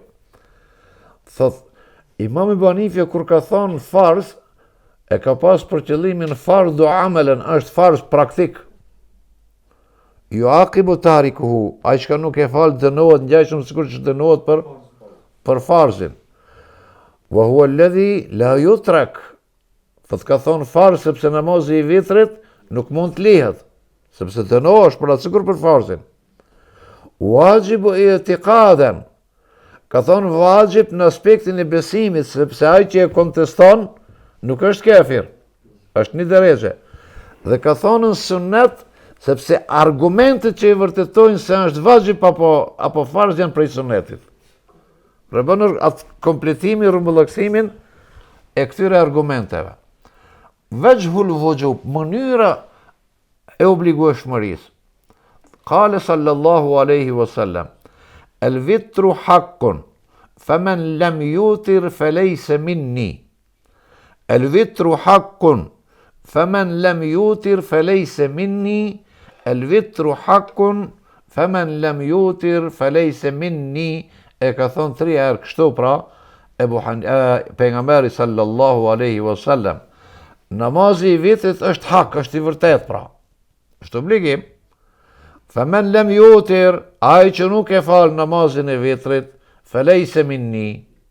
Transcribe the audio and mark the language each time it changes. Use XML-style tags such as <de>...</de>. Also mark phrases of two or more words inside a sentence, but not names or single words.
<sq>Thot Imam Ebu Hanifja kur ka thonë farz, e ka pas për qëllimin</sq> <ar>فرض عملا,</ar> <sq>është farz praktik.</sq> <ar>يعاقب تاركه,</ar> <sq>ai që nuk e falë dënohet ngjajshëm sikur që dënohet për farzin.</sq> <ar>وهو الذي لا يترك.</ar> <sq>Thot ka thonë farz sepse namazi i vitrit nuk mund të lihet, sepse dënohesh për atë sikur për farzin.</sq> <ar>واجب اعتقادا.</ar> <sq>Ka thonë vajib në aspektin e besimit, sepse ai që e konteston nuk është kafir, është një derexhe. Dhe ka thonë në sunnet, sepse argumentet që i vërtetojnë se është vajib apo farz janë prej sunnetit. Pra bën atë kompletimi, rrumbullëksimin e këtyre argumenteve.</sq> <ar>وجه الوجوب,</ar> <sq>mënyra e obligueshmërisë.</sq> <ar>قال صلى الله عليه وسلم الوتر حق فمن لم يوتر فليس مني. الوتر حق فمن لم يوتر فليس مني. الوتر حق فمن لم يوتر فليس مني.</ar> <sq>E ka thonë 3 herë kështu pra, pejgamberi</sq> <ar>صلى الله عليه وسلم.</ar> <sq>Namazi i vitrit është hak, është i vërtet pra. Është obligim.</sq> <ar>فمن لم يوتر,</ar> <sq>ai që nuk e fal namazin e vitrit,</sq> <ar>فليس مني.</ar>